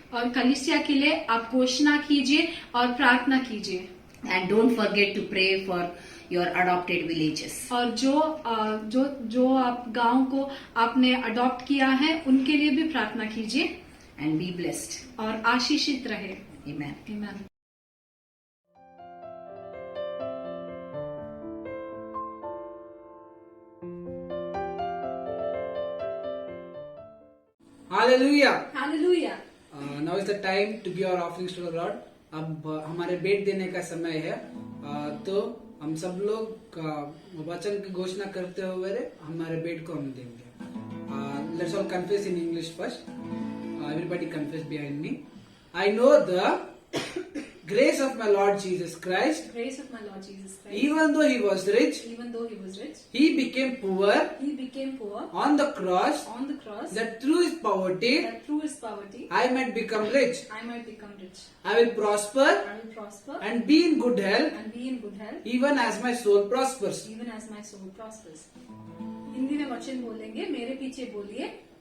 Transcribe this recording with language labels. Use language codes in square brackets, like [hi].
[hi] और कलीसिया के लिए आप घोषणा कीजिए और प्रार्थना कीजिए. [en] And don't forget to pray for your adopted villages. [hi] और जो आप गांव को आपने अडॉप्ट किया है उनके लिए भी प्रार्थना कीजिए [en] And be blessed. [hi] और आशीषित रहे। [en] Amen. Amen. Hallelujah. Hallelujah. Now is the time to give our offerings to the Lord. [hi] अब हमारे भेंट देने का समय है। तो हम सब लोग वचन की घोषणा करते हुए हमारे भेंट को हम देंगे। [en] Let's all confess in English first. Everybody confess behind me. I know the grace of my Lord Jesus Christ. Grace of my Lord Jesus Christ. Even though he was rich, Even though he was rich, he became poor he became poor on the cross, on the cross, that through his poverty that through his poverty I might become rich. I might become rich. I will prosper I will prosper and be in good health, and be in good health, even as my soul prospers. even as my soul prospers. [hi] Hindi में वचन बोलेंगे, मेरे पीछे बोलिए।